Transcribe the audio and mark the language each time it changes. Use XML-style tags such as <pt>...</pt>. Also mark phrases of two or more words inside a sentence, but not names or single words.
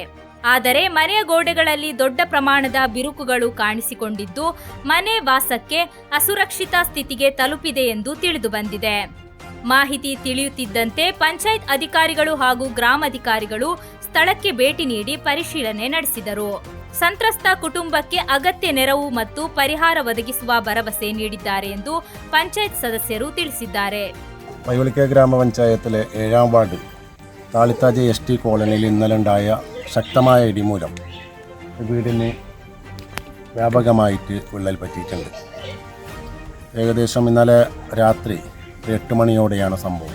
<kn>ಆದರೆ ಮನೆಯ ಗೋಡೆಗಳಲ್ಲಿ ದೊಡ್ಡ ಪ್ರಮಾಣದ ಬಿರುಕುಗಳು ಕಾಣಿಸಿಕೊಂಡಿದ್ದು, ಮನೆ ವಾಸಕ್ಕೆ ಅಸುರಕ್ಷಿತ ಸ್ಥಿತಿಗೆ ತಲುಪಿದೆ ಎಂದು ತಿಳಿದು ಬಂದಿದೆ. ಮಾಹಿತಿ ತಿಳಿಯುತ್ತಿದ್ದಂತೆ ಪಂಚಾಯತ್ ಅಧಿಕಾರಿಗಳು ಹಾಗೂ ಗ್ರಾಮಾಧಿಕಾರಿಗಳು ಸ್ಥಳಕ್ಕೆ ಭೇಟಿ ನೀಡಿ ಪರಿಶೀಲನೆ ನಡೆಸಿದರು. ಸಂತ್ರಸ್ತ ಕುಟುಂಬಕ್ಕೆ ಅಗತ್ಯ ನೆರವು ಮತ್ತು ಪರಿಹಾರ ಒದಗಿಸುವ ಭರವಸೆ ನೀಡಿದ್ದಾರೆ ಎಂದು ಪಂಚಾಯತ್ ಸದಸ್ಯರು ತಿಳಿಸಿದ್ದಾರೆ.</kn> <ml>പൈവളിക്കെ ഗ്രാമപഞ്ചായത്തിലെ 7ാം വാർഡ് താളിത്താജ ST കോളനിയിൽ ഇന്നലെ ശക്തമായ ഇടിമൂലം വീടിന് വ്യാപകമായിട്ട് വിള്ളൽ പറ്റിയിട്ടുണ്ട്. ഏകദേശം ഇന്നലെ രാത്രി 8 മണിയോടെയാണ് സംഭവം.</ml>